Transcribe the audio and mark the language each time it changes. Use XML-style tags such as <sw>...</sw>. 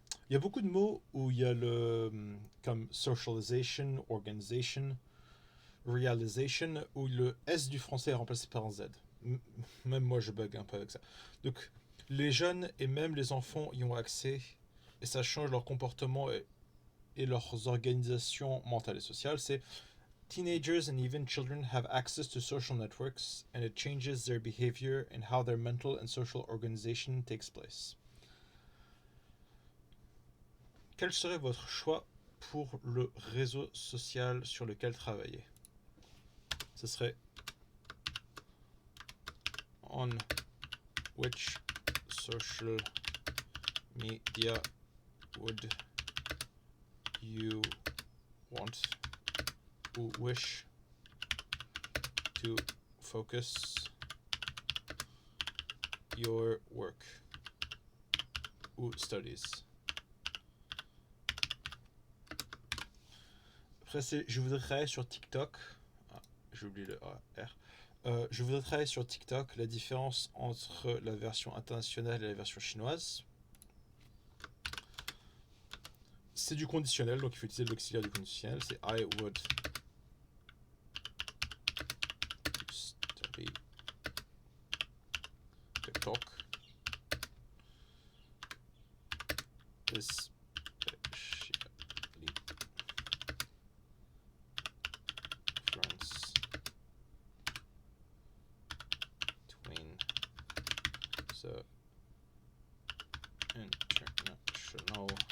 <fr>Il y a beaucoup de mots où il y a le comme socialization, organization, realization, où le S du français est remplacé par un Z. Même moi, je bug un peu avec ça. Donc, les jeunes et même les enfants y ont accès et ça change leur comportement et leurs organisations mentales et sociales. C'est</fr> <en>teenagers and even children have access to social networks and it changes their behavior and how their mental and social organization takes place.</en> <fr>Quel serait votre choix pour le réseau social sur lequel travailler? Ce serait</fr> <en>on which social media would you want ou wish to focus your work ou studies.</en> <fr>Après, je voudrais travailler sur TikTok. Ah, j'ai oublié le R. Je voudrais travailler sur TikTok la différence entre la version internationale et la version chinoise. C'est du conditionnel, donc il faut utiliser l'auxiliaire du conditionnel. C'est</fr> <en>I would study TikTok, especially France between the international</en>